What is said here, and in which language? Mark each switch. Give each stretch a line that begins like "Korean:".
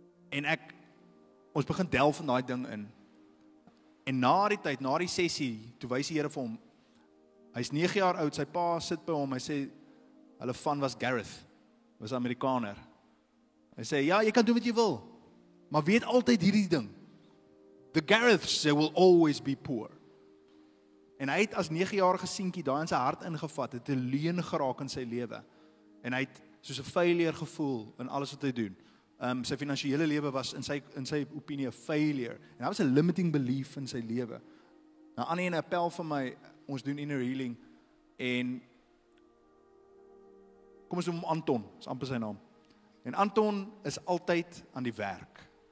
Afrikaans: En ons begin delf in daai ding in. En na die tyd, na die sessie, toe wys die Here vir hom, hy's 9 jaar oud, sy pa sit by hom, hy sê, hulle van was Gareth, was Amerikaner. Hy sê, ja, jy kan doen wat jy wil, maar weet altyd hierdie ding.
English: The Gareths, they will always be poor.
Afrikaans: En hy het as 9-jarige seentjie daai in sy hart ingevat, het 'n leuen geraak in sy lewe. En hy het soos 'n failure gevoel in alles wat hy doen. Sy finansiële lewe was in sy opinie 'n failure. En daar was 'n
English: limiting belief
Afrikaans: in sy lewe. Nou Annie en 'n appel van my, ons doen
English: inner healing
Afrikaans: en kom ons noem hom Anton, is amper sy naam. En Anton is altyd aan die werk.